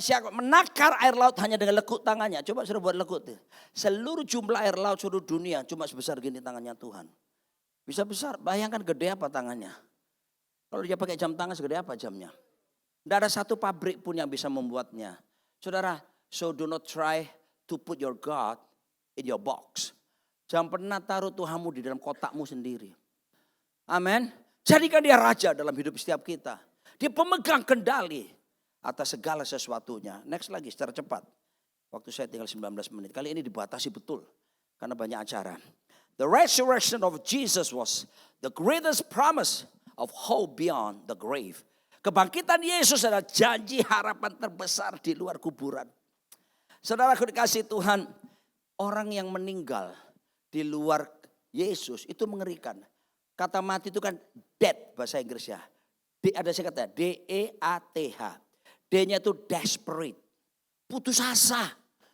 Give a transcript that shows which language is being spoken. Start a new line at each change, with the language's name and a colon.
Indonesian: Siapa menakar air laut hanya dengan lekuk tangannya? Coba suruh buat lekuk. Seluruh jumlah air laut seluruh dunia cuma sebesar gini tangannya Tuhan. Bisa besar, bayangkan gede apa tangannya. Kalau dia pakai jam tangan segede apa jamnya. Tidak ada satu pabrik pun yang bisa membuatnya. Saudara,
English: so do not try to put your God in your box.
Indonesian: Jangan pernah taruh Tuhanmu di dalam kotakmu sendiri. Amin. Jadikan dia raja dalam hidup setiap kita. Dia pemegang kendali atas segala sesuatunya. Next lagi secara cepat. Waktu saya tinggal 19 menit. Kali ini dibatasi betul. Karena banyak acara.
English: The resurrection of Jesus was the greatest promise of hope beyond the grave.
Indonesian: Kebangkitan Yesus adalah janji harapan terbesar di luar kuburan. Saudara dikasih Tuhan, orang yang meninggal di luar Yesus itu mengerikan. Kata mati itu kan death bahasa Inggrisnya. Ada saya kata D-E-A-T-H. D-nya itu desperate. Putus asa.